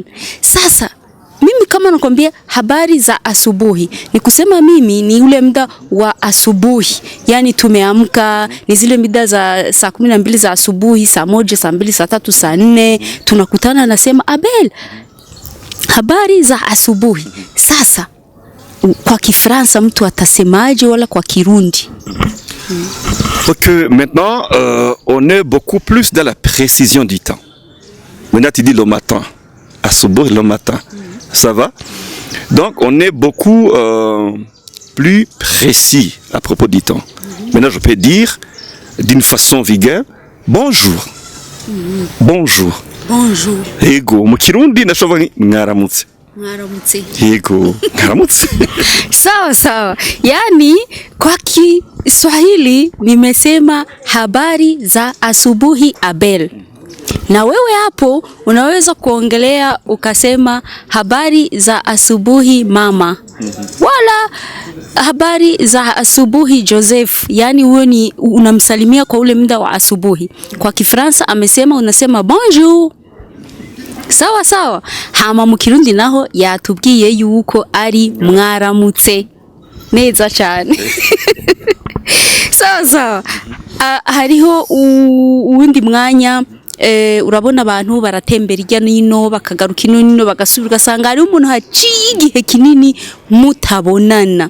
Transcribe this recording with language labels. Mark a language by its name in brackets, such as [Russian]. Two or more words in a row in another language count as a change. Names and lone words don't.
[Swahili] Sasa mimi kama nakwambia habari za asubuhi, ni kusema mimi ni ule muda wa asubuhi, yani tumeamka, ni zile muda za saa 12 za asubuhi, saa 1, saa 2, saa 3, saa 4 tunakutana, nasema Abel habari za asubuhi. Sasa kwa Kifaransa mtu atasemaje wala kwa Kirundi? [French] Donc maintenant on est beaucoup plus dans la précision du temps. Maintenant tu dis le matin, asubuhi le matin. Ça va? Donc on est beaucoup plus précis à propos du temps. Maintenant je peux dire d'une façon vulgaire bonjour. Bonjour. [Rundi] Ego mu Kirundi ndashobora mwaramutse. Yego, ngaramutse. [Swahili] Sawa. Yani kwa Kiswahili nimesema habari za asubuhi Abel. Na wewe hapo unaweza kuongelea ukasema habari za asubuhi mama. Wala habari za asubuhi Joseph. Yani wewe ni unamsalimia kwa ule muda wa asubuhi. Kwa Kifaransa amesema unasema bonjour. Sawa. [Rundi] Hama mu Kirundi naho yatubwiye yuko ari mwaramutse. Neza cyane. Sawa. Hariho uwundi mwanya urabona abantu baratembera irya nino bakagaruka ino bagasubira ugasanga hari umuntu haciye igihe kinini mutabonana.